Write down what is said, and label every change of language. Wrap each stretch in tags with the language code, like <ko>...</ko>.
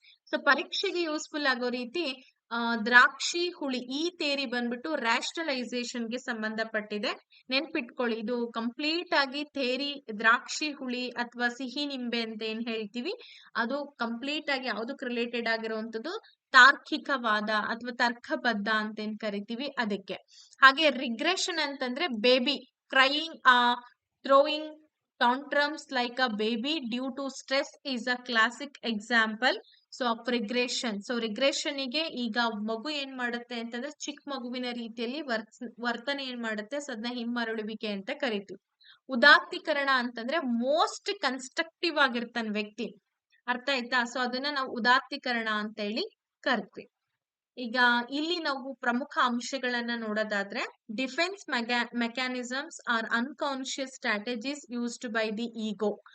<kn>So ಪರೀಕ್ಷೆಗೆ useful ಆಗೋ ರೀತಿ ದ್ರಾಕ್ಷಿ ಹುಳಿ ಈ ಥಿಯರಿ ಬಂದ್ಬಿಟ್ಟು ರ್ಯಾಷನಲೈಸೇಷನ್ ಗೆ ಸಂಬಂಧಪಟ್ಟಿದೆ. ನೆನ್ಪಿಟ್ಕೊಳ್ಳಿ, ಇದು ಕಂಪ್ಲೀಟ್ ಆಗಿ ಥಿಯರಿ. ದ್ರಾಕ್ಷಿ ಹುಳಿ ಅಥವಾ ಸಿಹಿ ನಿಂಬೆ ಅಂತ ಏನ್ ಹೇಳ್ತೀವಿ, ಅದು ಕಂಪ್ಲೀಟ್ ಆಗಿ ಯಾವ್ದಕ್ ರಿಲೇಟೆಡ್ ಆಗಿರುವಂತದ್ದು, ತಾರ್ಕಿಕವಾದ ಅಥವಾ ತರ್ಕಬದ್ಧ ಅಂತ ಏನ್ ಕರಿತೀವಿ ಅದಕ್ಕೆ. ಹಾಗೆ ರಿಗ್ರೆಷನ್ ಅಂತಂದ್ರೆ</kn> <en>Baby crying throwing tantrums like a baby due to stress is a classic example of regression.</en> <kn>So regression ಗೆ ಈಗ ಮಗು ಏನ್ ಮಾಡುತ್ತೆ ಅಂತಂದ್ರೆ ಚಿಕ್ಕ ಮಗುವಿನ ರೀತಿಯಲ್ಲಿ ವರ್ತನೆ ಏನ್ ಮಾಡುತ್ತೆ, ಸೊ ಅದನ್ನ ಹಿಮ್ಮರಳುವಿಕೆ ಅಂತ ಕರಿತೀವಿ. ಉದಾತ್ತೀಕರಣ ಅಂತಂದ್ರೆ ಮೋಸ್ಟ್ ಕನ್ಸ್ಟ್ರಕ್ಟಿವ್ ಆಗಿರ್ತಾನೆ ವ್ಯಕ್ತಿ, ಅರ್ಥ ಆಯ್ತಾ? ಸೊ ಅದನ್ನ ನಾವು ಉದಾತ್ತೀಕರಣ ಅಂತ ಹೇಳಿ ಕರಿತೀವಿ. ಈಗ ಇಲ್ಲಿ ನಾವು ಪ್ರಮುಖ ಅಂಶಗಳನ್ನ ನೋಡೋದಾದ್ರೆ,</kn> <en>Defence mechanisms are unconscious strategies used by the ego.</en>